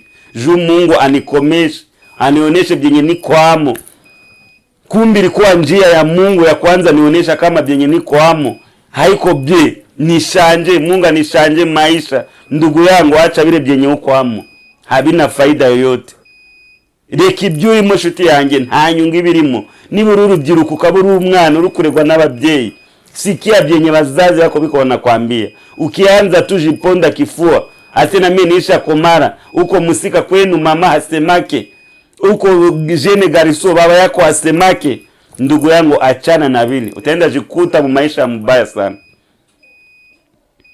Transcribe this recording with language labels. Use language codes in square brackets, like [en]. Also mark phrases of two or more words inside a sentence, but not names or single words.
[sw] Juu Mungu anikomeshe, anioneshe byenye niko amo. Kumbi ilikuwa njia ya Mungu ya kwanza nionyesha kama byenye niko amo haiko bye, nishanje. Mungu nishanje maisha. Ndugu yangu, acha bile byenye uko amo, habina faida yoyote. [rw] Reka ibyo imo shuti yanjye nta nyungu ibirimo. Niba urubyiruko ukabura umwana urukuregwa n'ababyeyi, [sw] sikia byenye bazazi yako biko wanakwambia. Ukianza tujiponda kifua, asena mimi nisha komara, uko musika kwenu mama hasemake, uko jene gariso baba yako hasemake. Ndugu yangu, achana na vile, utaenda jikuta mu maisha mbaya sana.